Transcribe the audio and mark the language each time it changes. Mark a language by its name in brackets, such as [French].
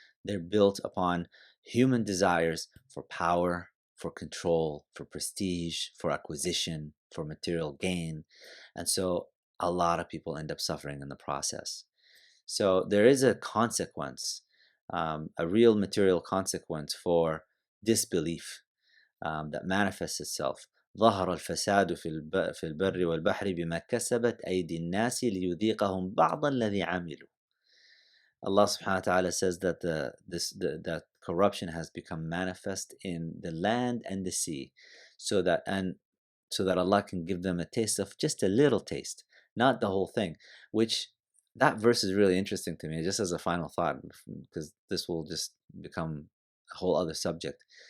[English] They're built upon human desires for power, for control, for prestige, for acquisition, for material gain. And so a lot of people end up suffering in the process. So there is a consequence, a real material consequence for disbelief that manifests itself. [Arabic] ظهر الفساد في البر والبحر بما كسبت أيدي الناس ليذيقهم بعض الذي عملوا. [English] Allah subhanahu wa ta'ala says that that corruption has become manifest in the land and the sea, so that Allah can give them a taste of just a little taste, not the whole thing. Which, that verse is really interesting to me, just as a final thought, because this will just become a whole other subject.